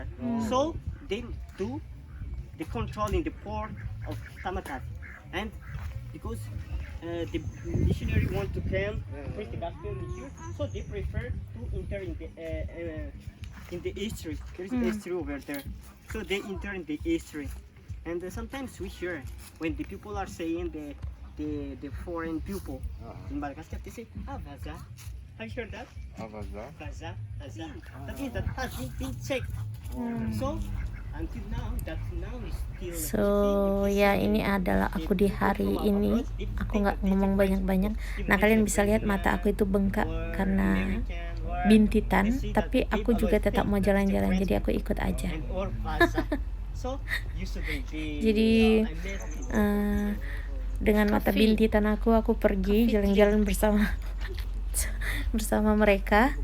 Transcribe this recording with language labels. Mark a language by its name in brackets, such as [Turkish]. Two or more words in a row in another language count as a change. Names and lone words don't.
[English] So they do the control in the port of Tamatave, and because the missionary want to come preach the gospel here, so they prefer to enter in the estuary. There is estuary over there, so they enter in the estuary, And sometimes we hear when the people are saying the foreign people in Madagascar, they say, vaza. Have you heard that? Avaza. [Malagasy] Vaza, vaza. [English] That means that has been checked. So until now, that now is still. [Indonesian] So ya ini adalah aku di hari ini. Aku nggak ngomong banyak-banyak. Nah kalian bisa lihat mata aku itu bengkak karena bintitan. Tapi aku juga tetap mau jalan-jalan, jadi aku ikut aja. Jadi dengan mata bintitan aku pergi jalan-jalan bersama mereka.